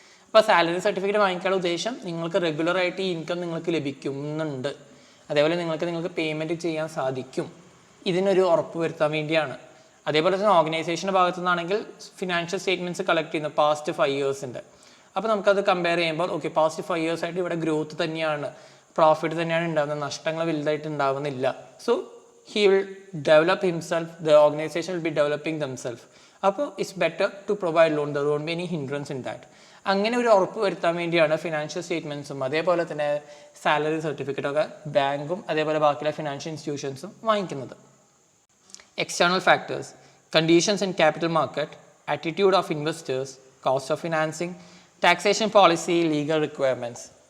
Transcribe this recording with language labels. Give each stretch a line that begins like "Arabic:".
Malayalam: അപ്പോൾ salary certificate വാങ്ങിക്കാനുള്ള ഉദ്ദേശം നിങ്ങൾക്ക് റെഗുലറായിട്ട് ഈ ഇൻകം നിങ്ങൾക്ക് ലഭിക്കുന്നുണ്ട്, അതേപോലെ നിങ്ങൾക്ക് പേയ്മെൻറ്റ് ചെയ്യാൻ സാധിക്കും, ഇതിനൊരു ഉറപ്പ് വരുത്താൻ വേണ്ടിയാണ്. അതേപോലെ തന്നെ ഓർഗനൈസേഷൻ്റെ ഭാഗത്തു നിന്നാണെങ്കിൽ ഫിനാൻഷ്യൽ സ്റ്റേറ്റ്മെൻറ്റ്സ് കളക്ട് ചെയ്യുന്നു പാസ്റ്റ് 5 yearsൻ്റെ. അപ്പോൾ നമുക്കത് കമ്പയർ ചെയ്യുമ്പോൾ പാസ്റ്റ് 5 years ആയിട്ട് ഇവിടെ ഗ്രോത്ത് തന്നെയാണ്, പ്രോഫിറ്റ് തന്നെയാണ് ഉണ്ടാകുന്നത്, നഷ്ടങ്ങൾ വലുതായിട്ട് ഉണ്ടാവുന്നില്ല.
English: So he will develop himself, the organization will be developing themselves.
Malayalam: അപ്പോൾ
English: It's better to provide loan, there won't be any hindrance in that.
Malayalam: അങ്ങനെ ഒരു ഉറപ്പ് വരുത്താൻ വേണ്ടിയാണ് ഫിനാൻഷ്യൽ സ്റ്റേറ്റ്മെൻറ്റ്സും അതേപോലെ തന്നെ സാലറി സർട്ടിഫിക്കറ്റൊക്കെ ബാങ്കും അതേപോലെ ബാക്കിയുള്ള ഫിനാൻഷ്യൽ ഇൻസ്റ്റിറ്റ്യൂഷൻസും വാങ്ങിക്കുന്നത്.
English: External factors, conditions in capital market, attitude of investors, cost of financing, taxation policy, legal requirements.